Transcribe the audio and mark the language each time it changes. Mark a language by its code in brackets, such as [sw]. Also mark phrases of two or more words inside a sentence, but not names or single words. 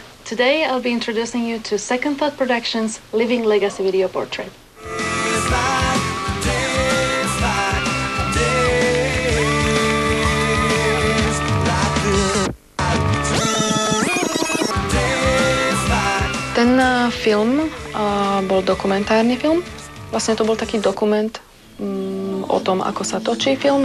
[en] Today I'll be introducing you to Second Thought Productions' Living Legacy Video Portrait. [sk] Ten film bol dokumentárny film. Vlastne to bol taký dokument o tom, ako sa točí film.